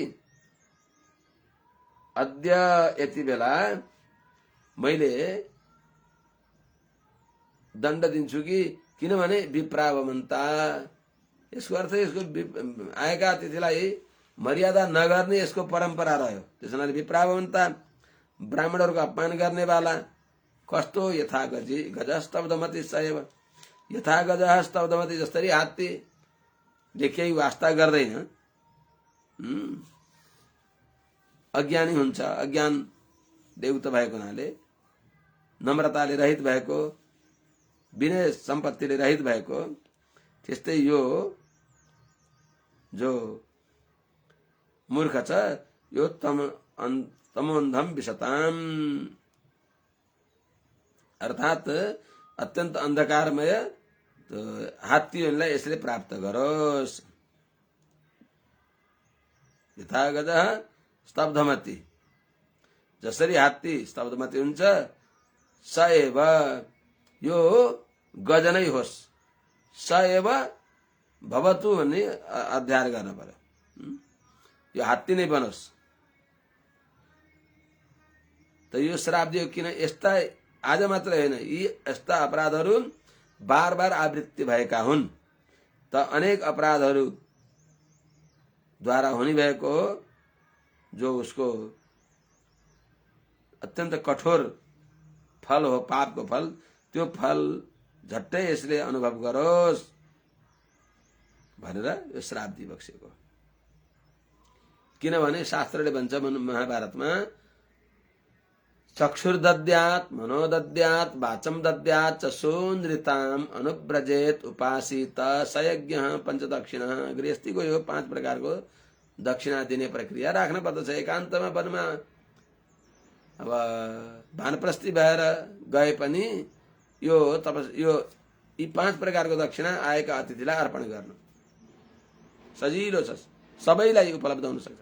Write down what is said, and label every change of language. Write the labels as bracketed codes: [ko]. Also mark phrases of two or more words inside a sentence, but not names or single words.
[ne] अद्य यति बेला मैले दण्ड दिन्छु कि, किनभने विप्रावमन्ता, यसको अर्थ यसको आएका अतिथिलाई मर्यादा नगर्ने यसको परम्परा रह्यो। त्यसैले विप्रावमन्ता ब्राह्मणहरूको अपमान गर्नेवाला कस्तो [sa] यथा गजः स्तब्धमति सैव, यथा गजः स्तब्धमति, [ne] जसरी हात्तीले केही वास्ता गर्दैन अज्ञानी हुन्छ, अज्ञान देउत भएको हुनाले, नम्रताले रहित भएको, विनय सम्पत्तिले रहित भएको, त्यस्तै यो जो मूर्ख छ यो [sa] तमोन्धम विशताम, [ne] अर्थात अत्यन्त अन्धकारमय हात्तीहरूलाई यसले प्राप्त गरोस्। [sa] यथा गजः स्तब्धमति, [ne] जसरी हात्ती स्तब्धमति हुन्छ, [sa] स एव [ne] यो गज नै होस्, [sa] स एव भवतु [ne] भन्ने अध्ययन गर्न पर्यो। यो हात्ती नै बनोस्। त यो श्राप दियो किन? यस्ता आज मात्र होइन, यी यस्ता अपराधहरू बार बार आवृत्ति भएका हुन्। त अनेक अपराधहरू द्वारा हुने भएको जो उसको अत्यन्त कठोर फल हो, पापको फल, त्यो फल झट्टै यसले अनुभव गरोस् भनेर यो श्राप दिइबक्सेको। किनभने शास्त्रले भन्छ महाभारतमा, [sa] चक्षुर्दद्यात् मनोदद्यात् वाचं दद्यात् चक्षुन्द्रिताम् अनुव्रजेत उपासित सयज्ञः पञ्चदक्षिणः। [ne] गृहस्थीको यो 5 प्रकारको दक्षिणा दिने प्रक्रिया राख्न पर्दछ। एकान्तमा वनमा अब वानप्रस्थी भएर गए पनि यो यी 5 प्रकारको दक्षिणा आएका अतिथिलाई अर्पण गर्नु सजिलो छ, सबैलाई उपलब्ध हुन सक्छ।